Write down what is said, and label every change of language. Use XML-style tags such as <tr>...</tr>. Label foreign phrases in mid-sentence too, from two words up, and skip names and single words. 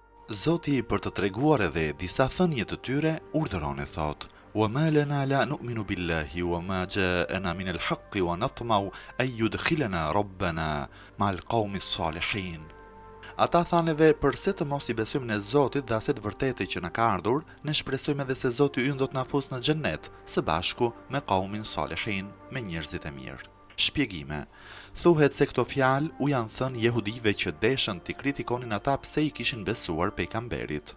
<sq>Zoti për të treguar edhe disa thënie të tyre urdhëron e thot:</sq> <ar>وَمَا لَنَا لَا نُؤْمِنُ بِاللَّهِ وَمَا جَاءَنَا مِنَ الْحَقِّ وَنَطْمَعُ أَن يُدْخِلَنَا رَبُّنَا مَعَ الْقَوْمِ الصَّالِحِينَ.</ar> <sq>Ata thanë edhe përse të mos i besojmë në Zotit dhe aset vërtetë që na ka ardhur, ne shpresojmë edhe se Zoti ynë do të na fusë në xhennet, së bashku me</sq> <ar>قوم صالحين,</ar> <sq>me njerëzit e mirë. Shpjegime. Thuhet se këto fjalë u janë thënë jehudive që deshën t'i kritikonin ata pse i kishin besuar pejgamberit.</sq>